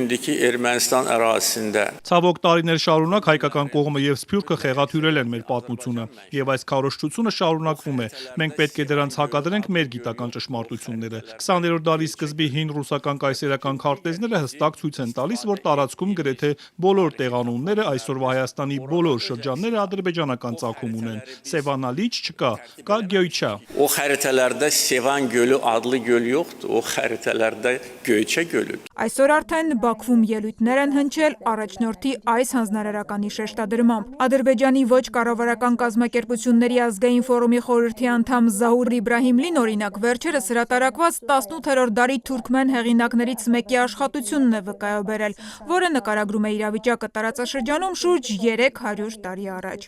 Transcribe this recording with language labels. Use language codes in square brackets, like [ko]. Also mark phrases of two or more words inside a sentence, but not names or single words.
[hy] Ցավոք տարիներ շարունակ հայկական կողմը և Սփյուռքը խեղաթյուրել են մեր պատմությունը, և այս քարոզչությունը շարունակվում է։ Մենք պետք է դրանց հակադրենք մեր գիտական ճշմարտությունները։ 20-րդ դարի սկզբի հին ռուսական կայսերական քարտեզները հստակ ցույց են տալիս, որ տարածքում գրեթե բոլոր տեղանունները այսօրվա Հայաստանի բոլոր շրջանները ադրբեջանական ծագում ունեն։ Սևանա լիճ չկա, կա Գյոյչա։ [az] O xəritələrdə Sevan gölü adlı göl yoxdur, o xəritələrdə Göyçə gölü. [hy] Այսօր արդեն Բաքվում ելույթներ են հնչել առաջնորդի այս հանձնարարականի շեշտադրմամբ։ Ադրբեջանի ոչ կառավարական կազմակերպությունների ազգային ֆորումի խորհրդի անդամ Զահուր Իբրահիմլին օրինակ վերջերս հրատարակված 18-րդ դարի թուրքմեն հեղինակներից մեկի աշխատությունն է վկայաբերել, որը նկարագրում է իրավիճակը տարածաշրջանում շուրջ 300 տարի առաջ։